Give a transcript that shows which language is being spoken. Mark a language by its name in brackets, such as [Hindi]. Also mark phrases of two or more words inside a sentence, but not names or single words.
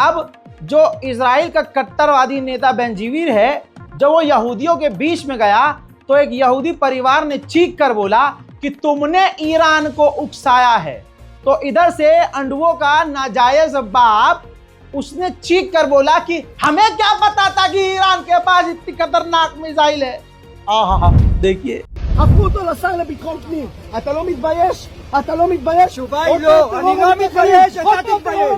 [Hindi] अब जो इजराइल का कट्टरवादी नेता बेंजीवीर है, जब वो यहूदियों के बीच में गया तो एक यहूदी परिवार ने चीख कर बोला कि तुमने ईरान को उकसाया है। तो इधर से अंडुओं का नाजायज बाप उसने चीख कर बोला कि हमें क्या पता था कि ईरान के पास इतनी खतरनाक मिसाइल है। हाँ देखिए, [Hebrew] הפכו אותו לשר לביטחון פנים. אתה לא מתבייש? אתה לא מתבייש? התשובה היא לא, אני לא מתבייש, אתה תתבייש.